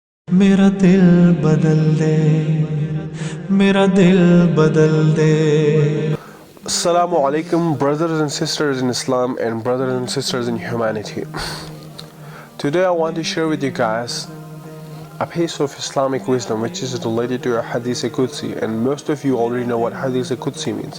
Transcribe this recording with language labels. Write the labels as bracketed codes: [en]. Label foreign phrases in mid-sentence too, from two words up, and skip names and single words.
[hi] मेरा दिल बदल दे, मेरा दिल बदल दे। [ar] Assalamu alaikum, [en] brothers and sisters in Islam and brothers and sisters in humanity. Today I want to share with you guys a piece of Islamic wisdom which is related to a [ar] Hadith Qudsi, [en] and most of you already know what [ar] Hadith Qudsi [en] means.